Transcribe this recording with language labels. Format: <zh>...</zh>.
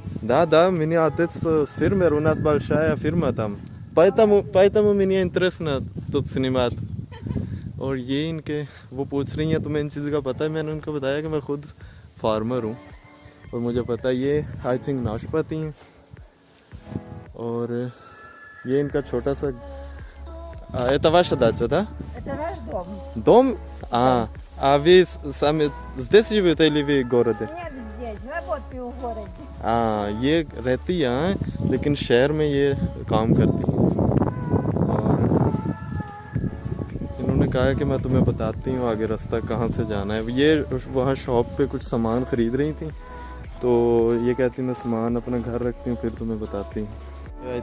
<ru>Да, меня отец фермер, у нас большая фирма там. Поэтому меня интересно тут снимать.</ru> <hi>और ये इनके वो पूछ रही हैं तुम्हें इन चीज़ का पता है, मैंने उनको बताया कि मैं खुद फार्मर हूँ और मुझे पता है। ये आई थिंक नाशपाती हैं और ये इनका छोटा सा</hi> <ru>это ваша дача, да? Это наш дом. Дом? А вы сами здесь живете или вы в городе? Нет, здесь. Работаю в городе.</ru> <hi>ये रहती है यहाँ, लेकिन शहर में ये काम करती है। और इन्होंने कहा है कि मैं तुम्हें बताती हूँ आगे रास्ता कहाँ से जाना है। ये वहाँ शॉप पे कुछ सामान ख़रीद रही थी, तो ये कहती मैं सामान अपना घर रखती हूँ फिर तुम्हें बताती हूँ।</hi>